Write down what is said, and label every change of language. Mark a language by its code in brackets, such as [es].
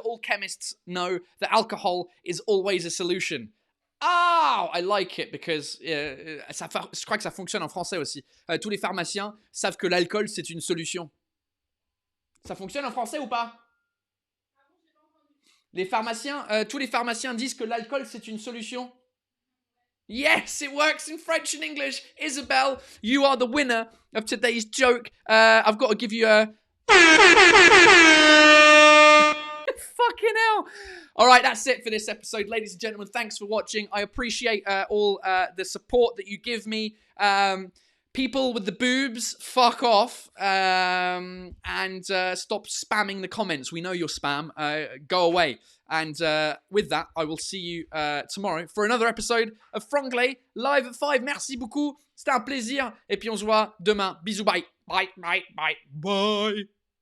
[en] All chemists know that alcohol is always a solution. Oh, I like it because [fr] je crois que ça fonctionne en français aussi. Tous les pharmaciens savent que l'alcool, c'est une solution. Ça fonctionne en français ou pas? Tous les pharmaciens disent que l'alcool, c'est une solution. [en] Yes, it works in French and English. Isabel, you are the winner of today's joke. I've got to give you a... Fucking hell. All right, that's it for this episode. Ladies and gentlemen, thanks for watching. I appreciate all the support that you give me. People with the boobs, fuck off. And stop spamming the comments. We know you're spam. Go away. And with that, I will see you tomorrow for another episode of Franglais, live at 5. [fr] Merci beaucoup. C'était un plaisir. Et puis on se voit demain. Bisous, bye. Bye, bye, bye. Bye.